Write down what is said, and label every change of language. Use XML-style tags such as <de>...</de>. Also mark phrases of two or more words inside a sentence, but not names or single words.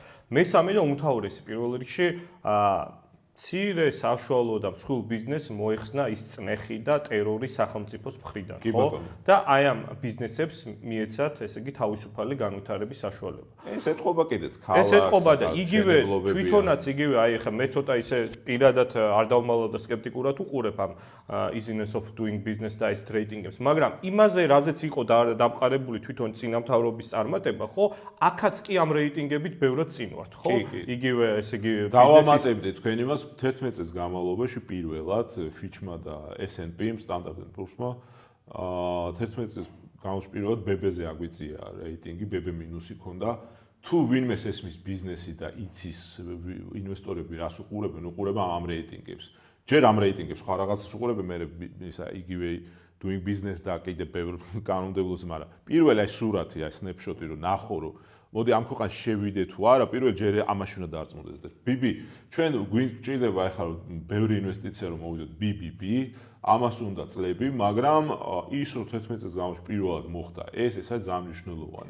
<ka>მესამე და უმთავრესი პირველ რიგში მცირე საშუალო და მსხვილ ბიზნესს მოეხსნა ის წნეხი და ტერორი სახელმწიფოს მხრიდან, ხო? და აი ამ ბიზნესებს მიეცათ, ესე იგი, თავისუფალი განვითარების საშუალება. ეს ეთყობა კიდეც ქალაქს. ეს ეთყობა და იგივე თვითონაც იგივე აი ახლა მე ცოტა ისე პირადად არ დავმალავ და სკეპტიკურად უყურებ ამ</ka> <en>easiness of doing business</en> <ka>და ეს ტრეიდინგებს, მაგრამ იმაზე რაზეც იყო დამყარებული თვითონ წინამთავრობის წარმატება, ხო? აქაც კი ამ რეიტინგებით ბევრად წინ ვართ, ხო? იგივე ესე იგი დავამატებდი თქვენ იმას 11 წელს განმავლობაში პირველად Fitch-მა და S&P-მ Standard & Poor's-მა 11 წელს განმავლობაში პირველად BB-ზე აგვიწია რეიტინგი, BB მინუსი ქონდა. თუ ვინმეს ესმის ბიზნესი და იცის ინვესტორები რას უყურებენ ამ რეიტინგებს. ჯერ ამ რეიტინგებს ხო რაღაცას უყურებენ, მე ისა იგივე</ka> <en>doing business</en> <ka>და კიდე ბევრ კანონმდებლობას, მაგრამ პირველი აი სურათი, აი snapshot-ი რომ ნახო რომ მოდი ამ ქვეყანას შევიდე თუ არა, პირველ ჯერ ამაში უნდა დარწმუნდეთ. BB, ჩვენ გვჭირდება ახლა რომ ბევრი ინვესტიცია რომ მოვიდოთ BBB, ამას უნდა წლები, მაგრამ ის რომ 11 წელს განმავლობაში პირველად მოხდა, ეს არის ძალიან მნიშვნელოვანი.</ka>